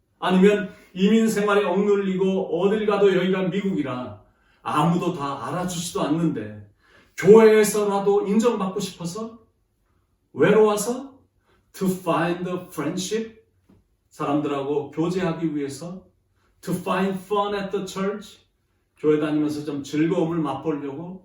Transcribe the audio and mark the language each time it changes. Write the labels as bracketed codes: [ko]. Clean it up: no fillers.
[ko] 아니면 이민 생활에 억눌리고 어딜 가도 여기가 미국이라 아무도 다 알아주지도 않는데 교회에서라도 인정받고 싶어서? 외로워서? [en] To find a friendship? [ko] 사람들하고 교제하기 위해서? [en] To find fun at the church? [ko] 교회 다니면서 좀 즐거움을 맛보려고?